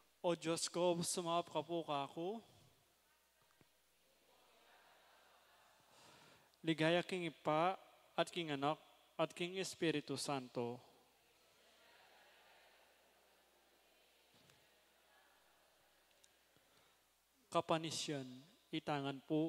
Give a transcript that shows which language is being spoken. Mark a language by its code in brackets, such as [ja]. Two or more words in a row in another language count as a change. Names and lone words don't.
[pam] O Diyos ko, sumap ka po ka ako. Ligaya king Ipa at king Anak at king Espiritu Santo. Kapanisyan, itangan po.